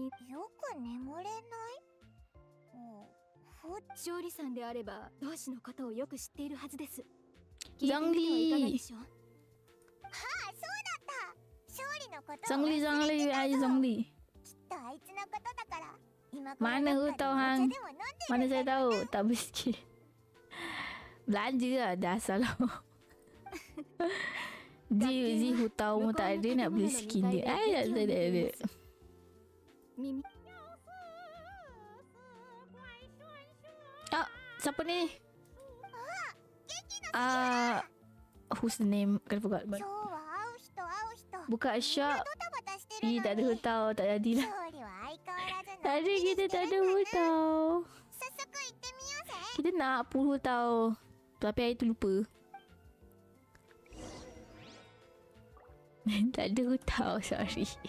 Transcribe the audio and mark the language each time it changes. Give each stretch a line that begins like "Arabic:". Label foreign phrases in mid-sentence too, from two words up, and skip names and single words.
Japanese: よく眠れない。勝利さんであれば同志のことをよく知っているはずです。ザンリー。いかがでしょう。はあ、そうだった。勝利のことをザンリー、ザンリー、ayザンリー。きっとあいつのことだから。
Malay: Mana aku tahu hang? Mana saya tahu? Tak miskin. Belanja lah dasar lah. Ji aku tahu mu tak ada nak beli skin dia. Tak ada. Ah, siapa ni?
English: Who's the name? I forgot.
Malay: Buka shop. Ih, tak ada hutau, tak jadi lah. Tak ada, kita tak ada hutau. Kita nak pun hutau, tapi hari tu lupa. Tak ada hutau, sorry.